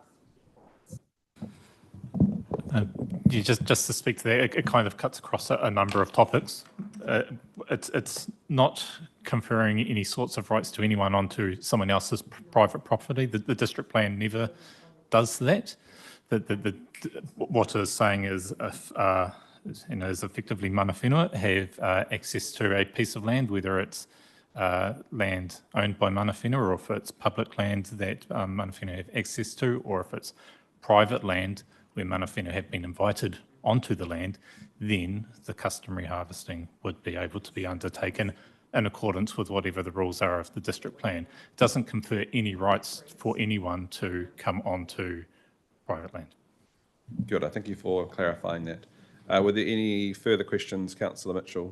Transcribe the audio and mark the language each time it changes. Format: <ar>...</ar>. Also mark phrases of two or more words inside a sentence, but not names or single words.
<en>Yeah, just to speak to that, it kind of cuts across a number of topics. It's not conferring any sorts of rights to anyone onto someone else's private property. The district plan never does that. What it's saying is if you know, is effectively</en> <mi>mana whenua</mi> <en>have access to a piece of land, whether it's land owned by</en> <mi>mana whenua,</mi> <en>or if it's public land that</en> <mi>mana whenua</mi> <en>have access to, or if it's private land where</en> <mi>mana whenua</mi> <en>have been invited onto the land, then the customary harvesting would be able to be undertaken in accordance with whatever the rules are of the district plan. It doesn't confer any rights for anyone to come onto private land. Good, thank you for clarifying that. Were there any further questions, Councillor Mitchell?</en>